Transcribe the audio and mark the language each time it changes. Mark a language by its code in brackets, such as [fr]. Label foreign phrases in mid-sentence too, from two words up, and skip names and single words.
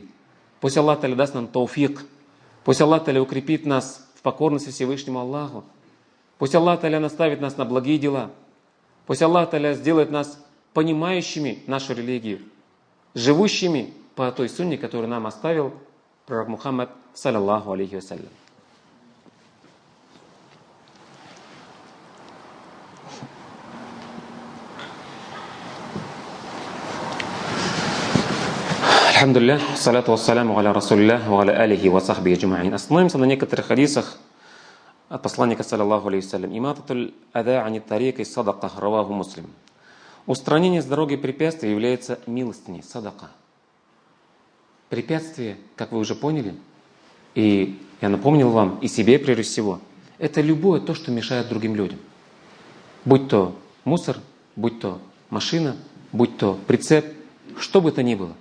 [ru] Пусть Аллах Та'аля даст нам тауфик. Пусть Аллах Та'аля укрепит нас в покорности Всевышнему Аллаху. Пусть Аллах Та'аля наставит нас на благие дела. Пусть Аллах Та'аля сделает нас понимающими нашу религию, живущими по той сунне, которую нам оставил пророк Мухаммад, [ar] صلى الله عليه وسلم. الحمد لله، الصلاة والسلام على رسول الله، وعلى آله وصحبه أجمعين. [ru] Остановимся на некоторых хадисах от посланника, [ar] صلى الله عليه وسلم. إماطة الأذى عن الطريق صدقة، رواه مسلم. [ru] Устранение с дороги препятствий является милостыней, садака. Препятствие, как вы уже поняли, и я напомнил вам, и себе прежде всего, это любое то, что мешает другим людям. Будь то мусор, будь то машина, будь то прицеп, что бы то ни было.